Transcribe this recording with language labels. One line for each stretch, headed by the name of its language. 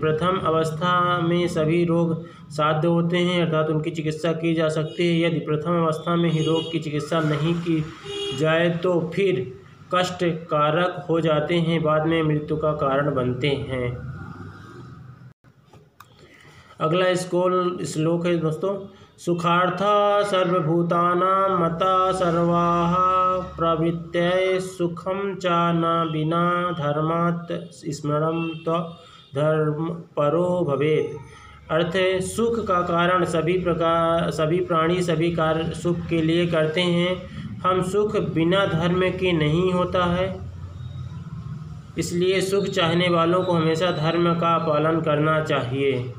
Hindi: प्रथम अवस्था में सभी रोग साध्य होते हैं, अर्थात उनकी चिकित्सा की जा सकती है। यदि प्रथम अवस्था में ही रोग की चिकित्सा नहीं की जाए तो फिर कष्ट कारक हो जाते हैं, बाद में मृत्यु का कारण बनते हैं। अगला श्लोक है दोस्तों।
Sanskrit: सुखार्था सर्वभूतानां मता सर्वाः प्रवृत्तय सुखम च न बिना धर्मात् स्मरणं धर्म परो भवेत्।
Hindi: अर्थ है, सुख का कारण सभी प्राणी सभी कार्य सुख के लिए करते हैं। हम सुख बिना धर्म के नहीं होता है, इसलिए सुख चाहने वालों को हमेशा धर्म का पालन करना चाहिए।